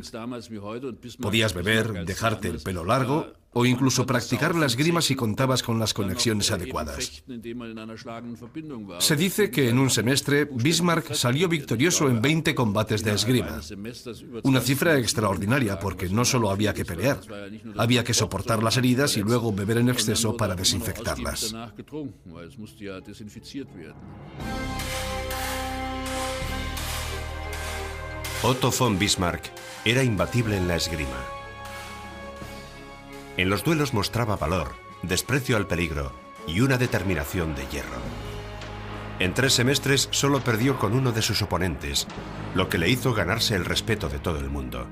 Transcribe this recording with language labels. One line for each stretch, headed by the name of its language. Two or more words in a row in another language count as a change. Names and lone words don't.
Spanish: Podías beber, dejarte el pelo largo o incluso practicar la esgrima si contabas con las conexiones adecuadas. Se dice que en un semestre Bismarck salió victorioso en 20 combates de esgrima. Una cifra extraordinaria porque no solo había que pelear, había que soportar las heridas y luego beber en exceso para desinfectarlas. Otto von Bismarck era imbatible en la esgrima. En los duelos mostraba valor, desprecio al peligro y una determinación de hierro. En 3 semestres solo perdió con uno de sus oponentes, lo que le hizo ganarse el respeto de todo el mundo.